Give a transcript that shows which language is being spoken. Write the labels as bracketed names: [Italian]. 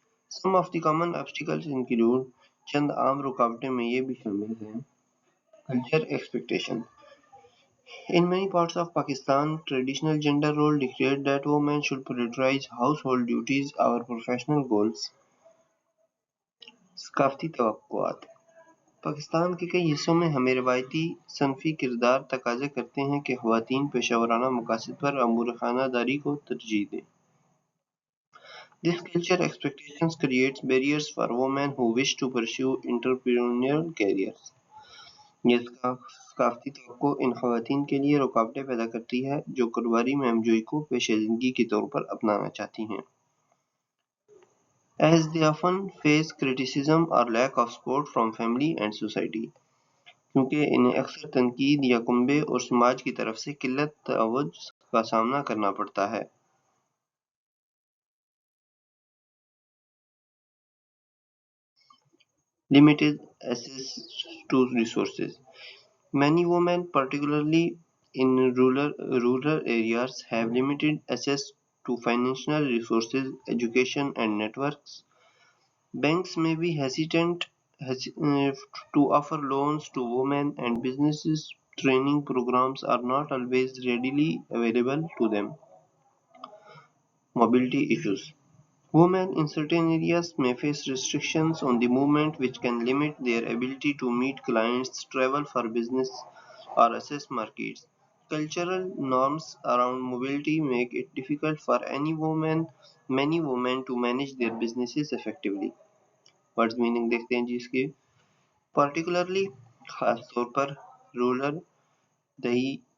[English] Some of the common obstacles include [Urdu] چند عام رکاوٹیں میں یہ بھی شامل ہیں. [English] Culture expectation. In many parts of Pakistan, traditional gender roles dictate that women should prioritize household duties or professional goals. [Urdu] ثقافتی توقعات. پاکستان کے کئی حصوں میں ہمیں روایتی صنفی کردار تقاضے کرتے ہیں کہ خواتین پیشہ ورانہ مقاصد پر امور خانہ داری کو ترجیح دیں. [English] This culture expectations creates barriers for women who wish to pursue entrepreneurial careers. [Urdu] یہ ثقافتی توقع ان خواتین کے لیے رکاوٹیں پیدا کرتی ہے جو کاروباری مہمجوئی کو پیشہ زندگی کے طور پر اپنانا چاہتی ہیں. [English] As they often face criticism or lack of support from family and society. [Urdu] کیونکہ انہیں اکثر تنقید یا کنبے اور سماج کی طرف سے قلت توجہ کا سامنا کرنا پڑتا ہے. [English] Limited access to resources. Many women, particularly in rural areas, have limited access to financial resources, education, and networks. Banks may be hesitant to offer loans to women, and businesses training programs are not always readily available to them. Mobility issues. Women in certain areas may face restrictions on the movement which can limit their ability to meet clients, travel for business, or access markets. Cultural norms around mobility make it difficult for many women to manage their businesses effectively. What's meaning [Urdu] دیکھتے ہیں جی اس کی. Particularly خاص طور پر rural دیہی.